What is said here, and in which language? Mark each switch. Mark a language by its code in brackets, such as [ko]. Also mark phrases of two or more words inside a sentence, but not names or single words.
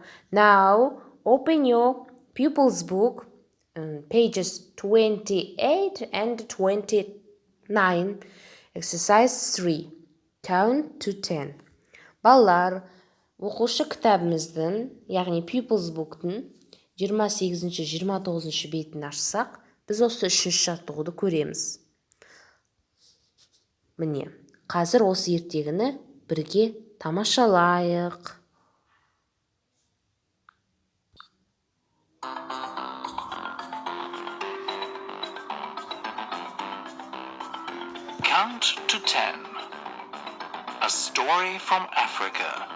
[en] Now, open your pupil's book, pages 28 and 29. Exercise 3. Count to 10. [kk] Балалар, оқушы кітабымыздың, яғни [en] pupil's book'тың [kk] 28-29 бетін ашсақ, біз осы үшінші жаттығуды көреміз. Міне, қазір осы ертегіні бірге тамашалайық. [en] Count to 10. A story from Africa.